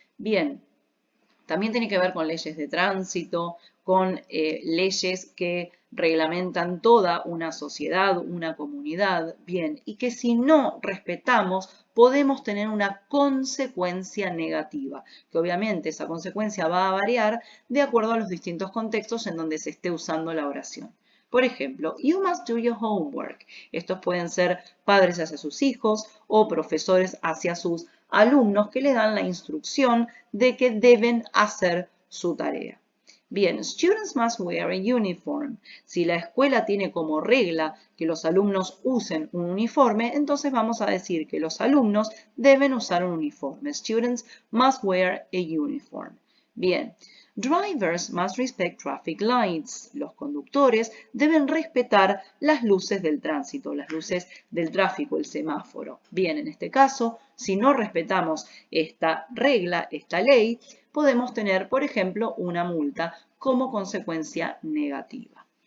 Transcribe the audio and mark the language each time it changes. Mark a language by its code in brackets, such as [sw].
[es] Bien, también tiene que ver con leyes de tránsito, con leyes que reglamentan toda una sociedad, una comunidad, bien, y que si no respetamos podemos tener una consecuencia negativa, que obviamente esa consecuencia va a variar de acuerdo a los distintos contextos en donde se esté usando la oración. Por ejemplo, [en] you must do your homework. [es] Estos pueden ser padres hacia sus hijos o profesores hacia sus alumnos que le dan la instrucción de que deben hacer su tarea. [en] Bien, students must wear a uniform. [es] Si la escuela tiene como regla que los alumnos usen un uniforme, entonces vamos a decir que los alumnos deben usar un uniforme. [en] Students must wear a uniform. Bien, drivers must respect traffic lights. [es] Los conductores deben respetar las luces del tránsito, las luces del tráfico, el semáforo. Bien, en este caso, si no respetamos esta regla, esta ley, podemos tener, por ejemplo, una multa como consecuencia negativa.